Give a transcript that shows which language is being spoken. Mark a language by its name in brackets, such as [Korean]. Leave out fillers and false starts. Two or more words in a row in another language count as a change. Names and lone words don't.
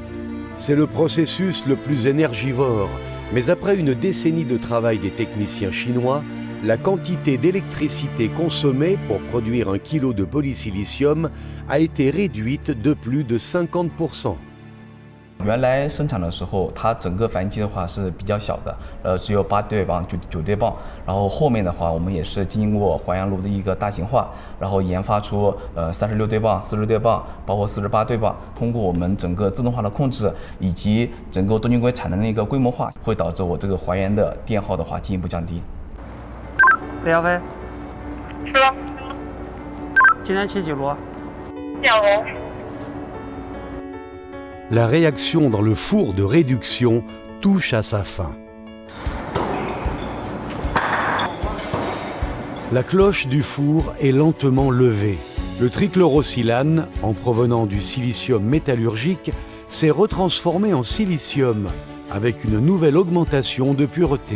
[French] C'est le processus le plus énergivore, mais après une décennie de travail des techniciens chinois, la quantité d'électricité consommée pour produire 1 kilo de polysilicium a été réduite de plus de 50%. [Chinese] 原来生产的时候，它整个反应器的话是比较小的，只有8对磅、9对磅。然后后面的话，我们也是经过还原炉的一个大型化，然后研发出36对磅、40对磅，包括48对磅。通过我们整个自动化的控制，以及整个多晶硅产能的一个规模化，会导致我这个还原的电耗的话进一步降低。李亚飞，是。今天骑几路？ 2路。 [French] La réaction dans le four de réduction touche à sa fin. La cloche du four est lentement levée. Le trichlorosilane, en provenant du silicium métallurgique, s'est retransformé en silicium avec une nouvelle augmentation de pureté.